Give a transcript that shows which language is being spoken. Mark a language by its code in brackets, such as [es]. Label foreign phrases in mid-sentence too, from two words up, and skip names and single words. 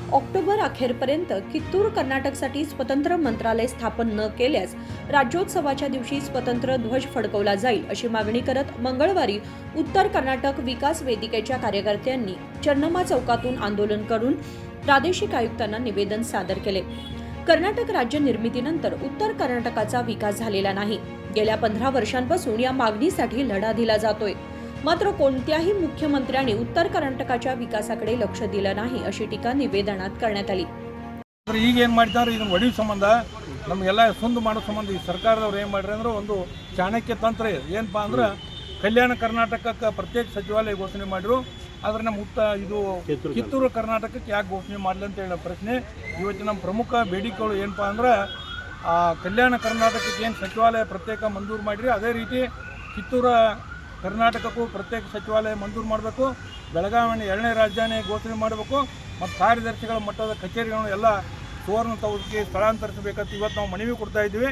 [mr] ऑक्टोबर अखेरपर्यंत कित्तूर कर्नाटकसाठी स्वतंत्र मंत्रालय स्थापन न केल्यास राज्योत्सवाच्या दिवशी स्वतंत्र ध्वज फडकवला जाईल अशी मागणी करत मंगळवारी उत्तर कर्नाटक विकास वेदिकेच्या कार्यकर्त्यांनी चन्नम्मा चौकातून आंदोलन करून प्रादेशिक आयुक्तांना निवेदन सादर केले। कर्नाटक राज्य निर्मितीनंतर उत्तर कर्नाटकाचा विकास झालेला नाही। गेल्या 15 वर्षांपासून या मागणीसाठी लढा दिला जातोय, मात्र कोणत्याही मुख्यमंत्र्यांनी उत्तर कर्नाटकाच्या विकासाकडे लक्ष दिलं नाही अशी टीका निवेदनात करण्यात आली। [kn] ಈಗ ಏನು ಮಾಡ್ತಾರೆ ಇದನ್ನ ಒಡಿ ಸಂಬಂಧ ನಮಗೆಲ್ಲ ಸುಂದು ಮಾಡೋ ಸಂಬಂಧ ಈ ಸರ್ಕಾರದವರು ಏನು ಮಾಡ್ರಿ ಅಂದ್ರೆ ಒಂದು ಚಾಣಕ್ಯ ತಂತ್ರ ಏನಪ್ಪಾ ಅಂದ್ರೆ ಕಲ್ಯಾಣ ಕರ್ನಾಟಕಕ್ಕೆ ಪ್ರತ್ಯೇಕ ಸಚಿವಾಲಯ ಘೋಷಣೆ ಮಾಡಿದ್ರು, ಆದ್ರೆ ನಮ್ಮ ಇದು ಕಿತ್ತೂರು ಕರ್ನಾಟಕಕ್ಕೆ ಯಾಕೆ ಘೋಷಣೆ ಮಾಡಲಿ ಅಂತ ಹೇಳೋ ಪ್ರಶ್ನೆ ಇವತ್ತು ನಮ್ಮ ಪ್ರಮುಖ ಬೇಡಿಕೆಗಳು ಏನಪ್ಪಾ ಅಂದ್ರೆ ಕಲ್ಯಾಣ ಕರ್ನಾಟಕಕ್ಕೆ ಏನು ಸಚಿವಾಲಯ ಪ್ರತ್ಯೇಕ ಮಂಜೂರು ಮಾಡಿರಿ ಅದೇ ರೀತಿ ಕಿತ್ತೂರು ಕರ್ನಾಟಕಕ್ಕೂ ಪ್ರತ್ಯೇಕ ಸಚಿವಾಲಯ ಮಂಜೂರು ಮಾಡಬೇಕು, ಬೆಳಗಾವಿಯನ್ನು 2ನೇ ರಾಜಧಾನಿ ಘೋಷಣೆ ಮಾಡಬೇಕು ಮತ್ತು ಕಾರ್ಯದರ್ಶಿಗಳ ಮಟ್ಟದ ಕಚೇರಿಗಳನ್ನು ಎಲ್ಲ ಸುವರ್ಣ ಸೌಧಕ್ಕೆ ಸ್ಥಳಾಂತರಿಸಬೇಕಂತ ಇವತ್ತು ನಾವು ಮನವಿ ಕೊಡ್ತಾ ಇದ್ದೀವಿ।